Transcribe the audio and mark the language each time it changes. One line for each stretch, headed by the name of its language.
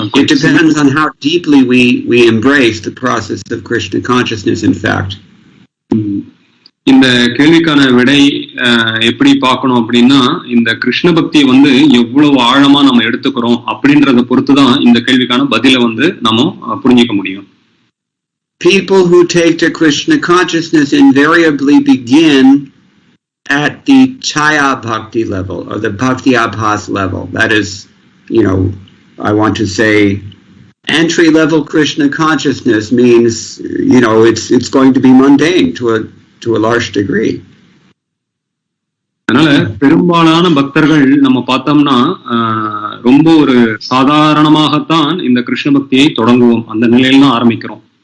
English: It depends on how deeply we embrace the process of Krishna consciousness, in fact.
Tamil: இந்த கேள்விக்கான விடை எப்படி பார்க்கணும் அப்படின்னா, இந்த கிருஷ்ண பக்தியை எவ்வளவு ஆழமா நம்ம எடுத்துக்கிறோம் அப்படின்றத பொறுத்துதான் இந்த கேள்விக்கான பதில நம்ம புரிஞ்சிக்க முடியும்.
English: People who take to Krishna consciousness invariably begin at the Chaya Bhakti level or the Bhakti Abhas level. That is, I want to say entry level Krishna consciousness means, it's going to be mundane to a large degree.
Tamil: அதனால பெரும்பாலான பக்தர்கள் நம்ம பார்த்தோம்னா ரொம்ப ஒரு சாதாரணமாகத்தான் இந்த கிருஷ்ண பக்தியை தொடங்குவோம், அந்த நிலையில தான் ஆரம்பிக்கிறோம்.